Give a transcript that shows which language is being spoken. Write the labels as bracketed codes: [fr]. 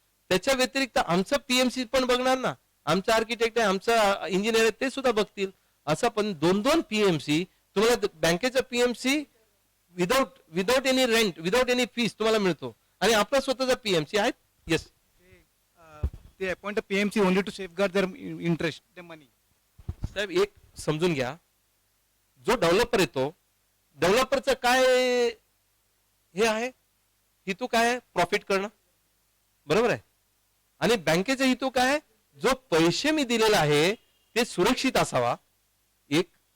[mr] त्याच्या व्यतिरिक्त आमचं पीएमसी पण बघणार ना, आमचा आर्किटेक्ट आहे, आमचा इंजिनियर आहे, ते सुद्धा बघतील. असं पण 2 पीएमसी तुम्हाला बँकेचा PMC [en] without any rent, without any fees [mr] तुम्हाला मिळतो आणि आपला स्वतःचा पीएमसी आहे. [en] Yes, They appoint a PMC only to safeguard their interest, their money. [mr] साहेब एक समजून घ्या, जो डेव्हलपर येतो, डेव्हलपरचं काय हे आहे, हेतू काय आहे, प्रॉफिट करणं, बरोबर आहे. आणि बँकेचा हेतू काय आहे, जो पैसे मी दिलेला आहे ते सुरक्षित असावा एक.